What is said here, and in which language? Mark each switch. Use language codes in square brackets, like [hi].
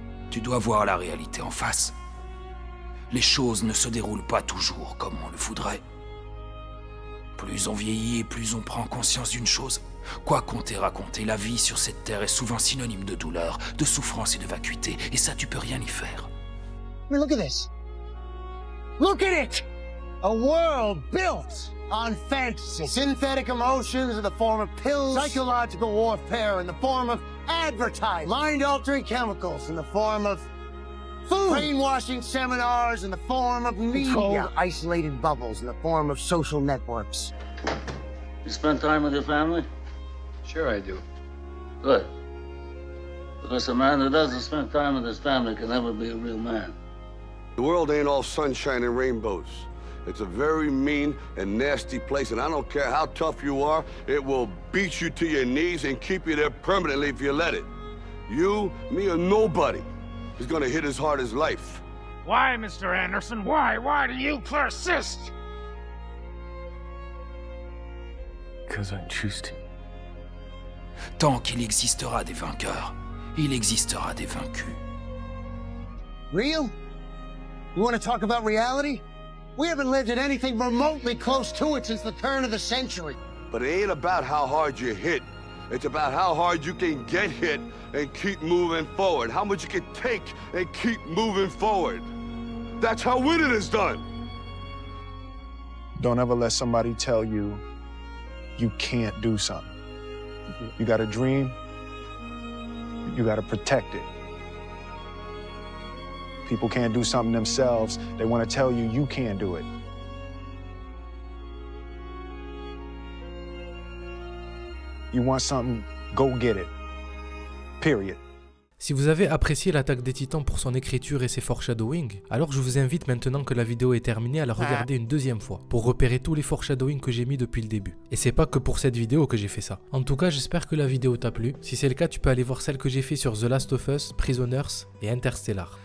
[fr] Tu dois voir la réalité en face. Les choses ne se déroulent pas toujours comme on le voudrait. Plus on vieillit et plus on prend conscience d'une chose. Quoi qu'on t'ait raconté, la vie sur cette terre est souvent synonyme de douleur, de souffrance et de vacuité. Et ça, tu peux rien y faire. [en] I mean, look at this. Look at it! A world built on fantasy. Synthetic emotions in the form of pills, psychological warfare in the form of advertising, mind-altering chemicals in the form of food, brainwashing seminars in the form of media, controlled, isolated bubbles in the form of social networks. You spend time with your family? Sure I do. Good. Because a man who doesn't spend time with his family can never be a real man. The world ain't all sunshine and rainbows. It's a very mean and nasty place, and I don't care how tough you are, it will beat you to your knees and keep you there permanently if you let it. You, me, or nobody is gonna hit as hard as life. Why, Mr. Anderson? Why? Why do you persist? Because I choose to. [fr] Tant qu'il existera des vainqueurs, il existera des vaincus. [en] Real? You want to talk about reality? We haven't lived in anything remotely close to it since the turn of the century. But it ain't about how hard you hit. It's about how hard you can get hit and keep moving forward. How much you can take and keep moving forward. That's how winning is done. Don't ever let somebody tell you you can't do something. You got a dream, you got to protect it. People can't do something themselves. They want to tell you you can't do it. You want something, go get it. Period. [fr] Si vous avez apprécié l'attaque des titans pour son écriture et ses foreshadowing, alors je vous invite maintenant que la vidéo est terminée à la regarder une deuxième fois pour repérer tous les foreshadowing que j'ai mis depuis le début. Et c'est pas que pour cette vidéo que j'ai fait ça. En tout cas, j'espère que la vidéo t'a plu. Si c'est le cas, tu peux aller voir celle que j'ai fait sur The Last of Us, Prisoners et Interstellar.